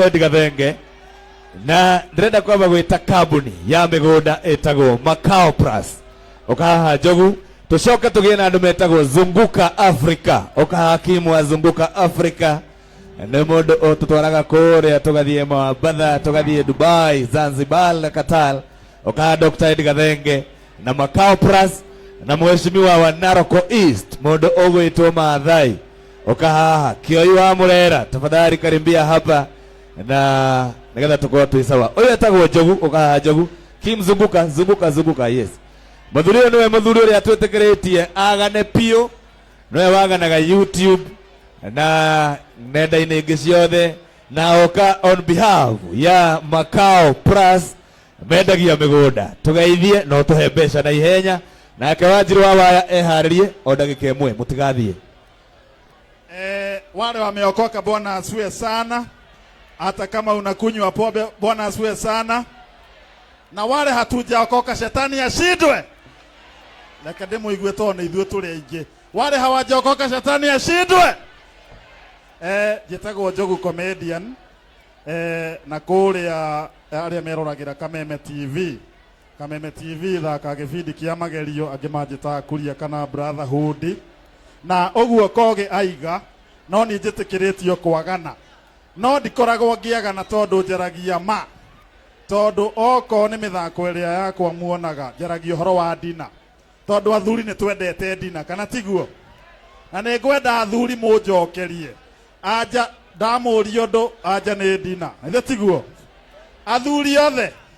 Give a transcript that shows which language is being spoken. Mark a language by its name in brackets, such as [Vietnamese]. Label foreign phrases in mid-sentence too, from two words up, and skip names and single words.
[Kikuyu] Edgar Thenge na ndĩrenda kwamba gwĩta kambuni ya mĩgũnda ĩtagwo Macao Plus okaha Njogu tucoke tũgĩe na andũ metagwo Zunguka Africa okaha Hakimu wa Zunguka Africa nĩ mũndũ ũtũtwaraga kũrĩa tũgathiĩ Mombasa tũgathiĩ Dubai Zanzibar na Qatar okaha Dr. Edgar Thenge na Macao Plus na mheshimiwa wa Naroko East mũndũ ũgwĩtwo Maathai okaha Kioi wa Murera [Swahili] tafadhali karibia hapa [Kikuyu] na nigetha tũkorwo twĩ sawa. Ũyũ etagwo Njogu okaha Njogu Kim Zunguka yes. Mũthuri ũyũ nĩwe mũthuri ũrĩa twĩtĩkĩrĩtie agane piũ nĩwe waganaga YouTube na nenda-inĩ ingĩ ciothe na oka [English] on behalf [Kikuyu] ya Macao Plus mendagia mĩgũnda tũgeithie no tũhe mbeca na ihenya nake Wanjiru wa Waya eharĩrie o ndagĩka ĩmwe mũtigathiĩ. [Swahili] Wale wameokoka Bwana asifiwe sana. Hata kama unakunywa pombe Bwana asifiwe sana. Na wale hatujaokoka shetani ashindwe. [Kikuyu] Leka demo igwe tone ithuĩ tũrĩ aingĩ. [Swahili] Wale hawajaokoka shetani ashindwe. [Kikuyu] Njĩtagwo Njogu comedian na kũrĩa arĩa meroragĩra Kameme TV. Kameme TV thaka gĩbindi kĩa magerio angĩ manjĩtaga Kuria kana Brotherhood na ũguo koge aiga no nĩ njĩtĩkĩrĩtio kwagana no ndikoragwo ngĩagana tondũ njaragia ma tondũ oko nĩ mĩthako ĩrĩa yakwa muonaga njaragia ũhoro wa ndina tondũ athuri nĩ twendete ndina kana tiguo na nĩ ngwenda athuri mũnjokerie anja ndamũria ũndũ anja nĩ ndina ithe tiguo athuri othe